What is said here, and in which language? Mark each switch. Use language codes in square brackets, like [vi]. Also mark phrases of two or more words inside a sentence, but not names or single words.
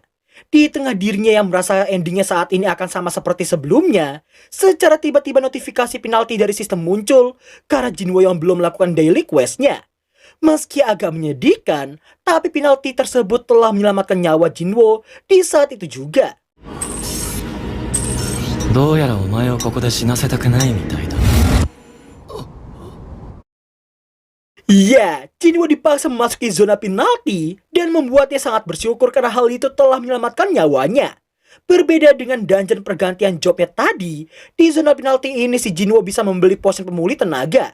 [id] Di tengah dirinya yang merasa endingnya saat ini akan sama seperti sebelumnya, secara tiba-tiba notifikasi penalti dari sistem muncul karena Jinwo yang belum melakukan [en] daily quest- [id] nya. Meski agak menyedihkan, tapi penalti tersebut telah menyelamatkan nyawa Jinwo di saat itu juga. [ja] どうやらお前をここで死なせたくないみたいだ。 [id] Ya, Jinwo dipaksa memasuki zona penalti dan membuatnya sangat bersyukur karena hal itu telah menyelamatkan nyawanya. Berbeda dengan dungeon pergantian jobnya tadi, di zona penalti ini si Jinwo bisa membeli potion pemulih tenaga.